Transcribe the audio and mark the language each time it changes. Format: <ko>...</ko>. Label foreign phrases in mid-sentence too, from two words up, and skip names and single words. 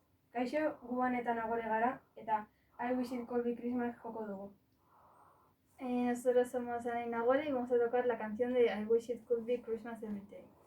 <eu>Kaixo, gubanetan agore gara, eta I Wish It Could Be Christmas joko dugu.</eu> <es>Nosotros somos Ana y Nagore y vamos a tocar la canción de I Wish It Could Be Christmas Every Day.</es>